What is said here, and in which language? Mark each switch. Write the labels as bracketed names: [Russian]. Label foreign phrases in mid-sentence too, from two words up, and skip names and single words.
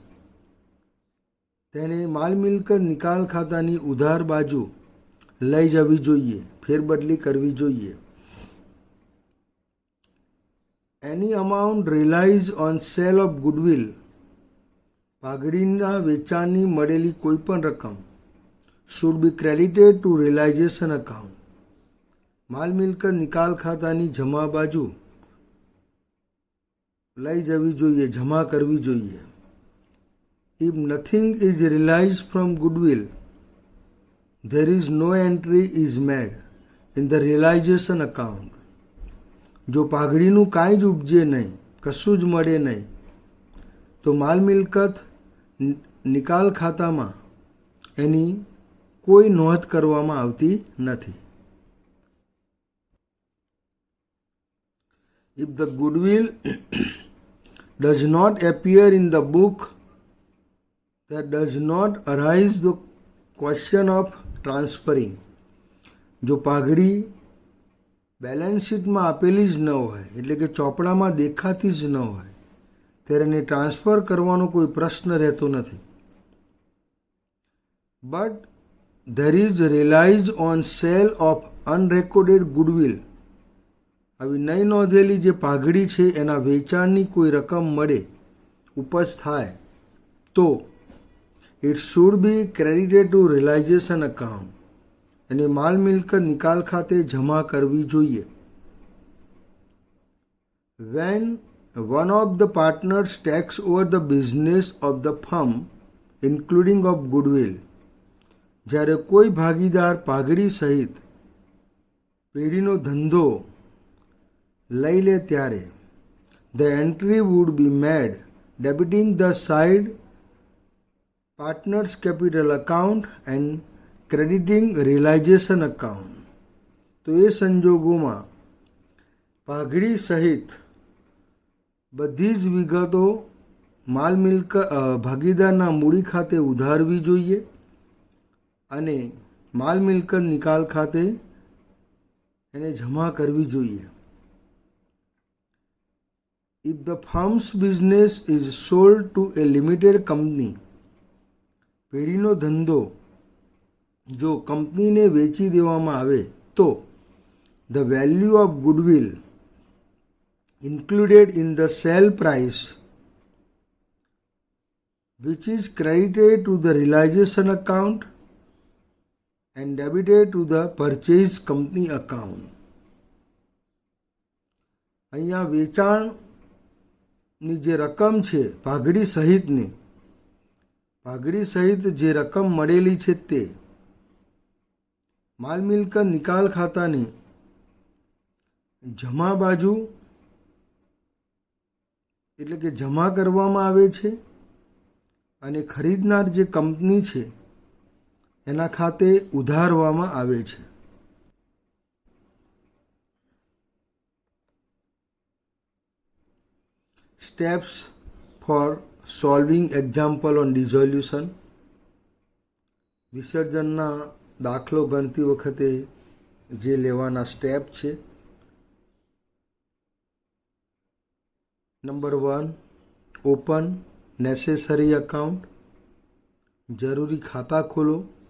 [Gujarati] તેને માલ મિલકત નિકાલ ખાતાની ઉધાર બાજુ લઈ જવી જોઈએ, ફેરબદલી કરવી જોઈએ. [English] એની amount realise on sale of goodwill [Gujarati] પાઘડીના વેચાણની મળેલી કોઈપણ રકમ [English] should be credited to realization account. [Gujarati] માલ મિલકત નિકાલ ખાતાની જમા બાજુ લઈ જવી જોઈએ, જમા કરવી જોઈએ. [English] If nothing is realized from goodwill, there is no entry is made in the realization account. [Gujarati] જો પાઘડીનું કાંઈ જ ઉપજે નહીં, કશું જ મળે નહીં, તો માલ મિલકત નિકાલ ખાતામાં એની કોઈ નોંધ કરવામાં આવતી નથી. [English] If the goodwill does not appear in the book, there does not arise the question of transferring. [Gujarati] જો પાઘડી બેલેન્સ શીટમાં આપેલી જ ન હોય, એટલે કે ચોપડામાં દેખાતી જ ન હોય, ત્યારે એને ટ્રાન્સફર કરવાનો કોઈ પ્રશ્ન રહેતો નથી. [English] બટ there is realized on sale of unrecorded goodwill. [Gujarati] આવી નહીં નોંધેલી જે પાઘડી છે એના વેચાણની કોઈ રકમ મળે, ઉપજ થાય, તો [English] it should be credited to realization account. [Gujarati] એને માલ મિલકત નિકાલ ખાતે જમા કરવી જોઈએ. [English] When one of the partners takes over the business of the firm, including of goodwill, [Gujarati] જ્યારે કોઈ ભાગીદાર પાઘડી સહિત પેઢીનો ધંધો લઈ લે ત્યારે [English] the entry would be made debiting the side partners capital account and crediting realization account. [Gujarati] તો એ સંજોગોમાં પાઘડી સહિત બધી જ વિગતો માલ મિલકત ભાગીદારના મૂડી ખાતે ઉધારવી જોઈએ અને માલ મિલકત નિકાલ ખાતે એને જમા કરવી જોઈએ. [English] If the firm's business is sold to a limited company, [Gujarati] પેઢીનો ધંધો જો કંપનીને વેચી દેવામાં આવે તો [English] the value of goodwill included in the sale price, which is credited to the realization account and debited to the purchase company account. [Gujarati] અહીંયા વેચાણની જે રકમ છે પાઘડી સહિત જે રકમ મળેલી છે તે માલ મિલકત નિકાલ ખાતાની જમા બાજુ એટલે કે જમા કરવામાં આવે છે અને ખરીદનાર જે કંપની છે એના ખાતે ઉધારવામાં આવે છે. [English] Steps for solving example on dissolution. [Gujarati] વિસર્જનના દાખલો ગણતી વખતે જે લેવાના સ્ટેપ છે. [English] number 1, open necessary account. [Gujarati] જરૂરી ખાતા ખોલો.